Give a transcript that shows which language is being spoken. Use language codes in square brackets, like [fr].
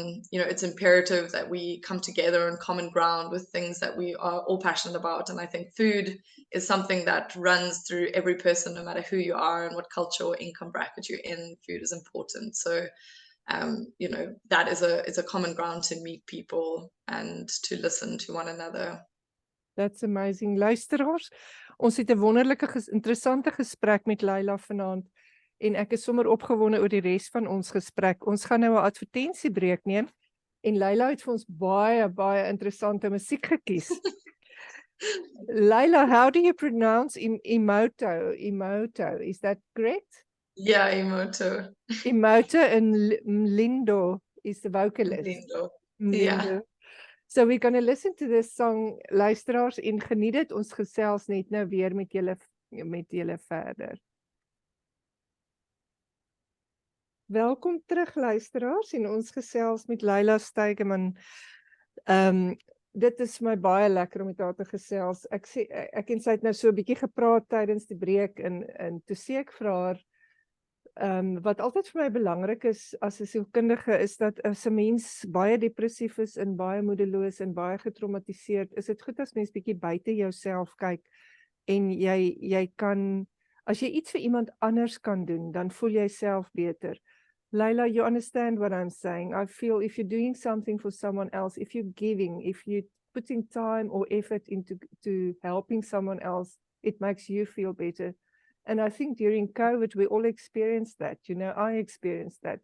[en] you know, it's imperative that we come together on common ground with things that we are all passionate about. And I think food is something that runs through every person, no matter who you are and what culture or income bracket you're in. Food is important. So, you know, that is a common ground to meet people and to listen to one another. That's amazing. [af] Luisteraars, ons het 'n wonderlike interessante gesprek met Layla vanaand en ek is sommer opgewonde oor die res van ons gesprek. Ons gaan nou 'n advertensiebreek neem en Layla het vir ons baie interessante musiek gekies. [en] Layla, how do you pronounce Emoto? Emoto, is that correct? Yeah, Emoto. Emoto and Mlindo is the vocalist. Lindo. Mlindo. Yeah. So we're going to listen to this song, [af] luisteraars, en geniet dit. Ons gesels net nou weer met julle verder. Welkom terug luisteraars en ons gesels met Layla Staegemann. Dit is vir my baie lekker om met haar te gesels. Ek en sy het nou so 'n bietjie gepraat tydens die breek en toe sê ek vir haar wat altyd vir my belangrik is as 'n sielkundige is dat as 'n mens baie depressief is en baie moedeloos en baie getraumatiseerd, is dit goed as mens bietjie buite jouself kyk en jy kan, as jy iets vir iemand anders kan doen, dan voel jy self beter. [en] Layla, you understand what I'm saying. I feel if you're doing something for someone else, if you're giving, if you're putting time or effort into helping someone else, it makes you feel better. And I think during COVID, we all experienced that. You know, I experienced that.